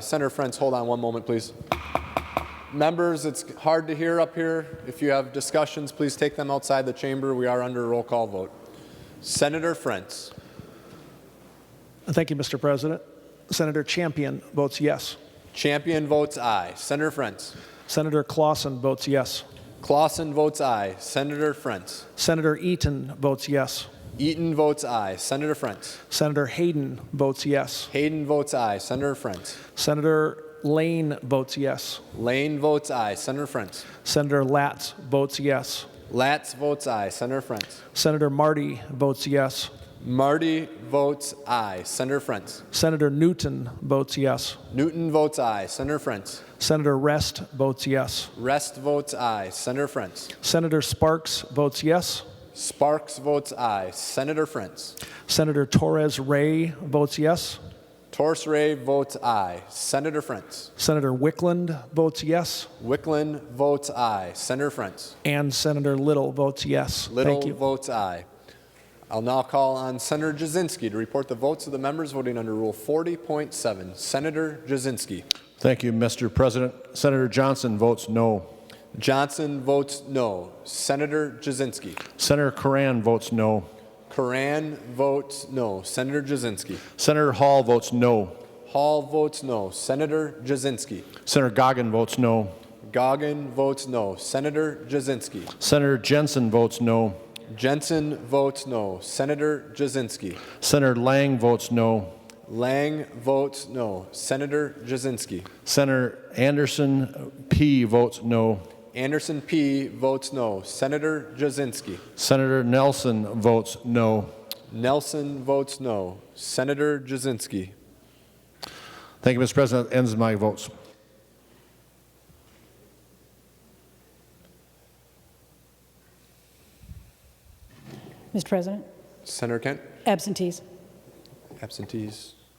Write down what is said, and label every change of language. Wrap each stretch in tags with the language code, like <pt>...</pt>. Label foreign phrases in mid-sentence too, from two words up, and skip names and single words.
<en>Senator Frentz, hold on one moment, please. Members, it's hard to hear up here. If you have discussions, please take them outside the chamber. We are under a roll call vote. Senator Frentz. Thank you, Mr. President. Senator Champion votes yes. Champion votes aye. Senator Frentz. Senator Clausen votes yes. Clausen votes aye. Senator Frentz. Senator Eaton votes yes. Eaton votes aye. Senator Frentz. Senator Hayden votes yes. Hayden votes aye. Senator Frentz. Senator Lane votes yes. Lane votes aye. Senator Frentz. Senator Latz votes yes. Latz votes aye. Senator Frentz. Senator Marty votes yes. Marty votes aye. Senator Frentz. Senator Newton votes yes. Newton votes aye. Senator Frentz. Senator Rest votes yes. Rest votes aye. Senator Frentz. Senator Sparks votes yes. Sparks votes aye. Senator Frentz. Senator Torres Ray votes yes. Torres Ray votes aye. Senator Frentz. Senator Wickland votes yes. Wickland votes aye. Senator Frentz. And Senator Little votes yes. Little Thank you. votes aye. I'll now call on Senator Jasinski to report the votes of the members voting under Rule 40.7. Senator Jasinski. Thank you, Mr. President. Senator Johnson votes no. Johnson votes no. Senator Jasinski. Senator Coran votes no. Coran votes no. Senator Jasinski. Senator Hall votes no. Hall votes no. Senator Jasinski. Senator Goggin votes no. Goggin votes no. Senator Jasinski. Senator Jensen votes no. Jensen votes no. Senator Jasinski. Senator Lang votes no. Lang votes no. Senator Jasinski. Senator Anderson P. votes no. Anderson P. votes no. Senator Jasinski. Senator Nelson votes no. Nelson votes no. Senator Jasinski. Thank you, Mr. President. That ends my votes. Mr. President, Senator Kent. absentees. Absentees.</en>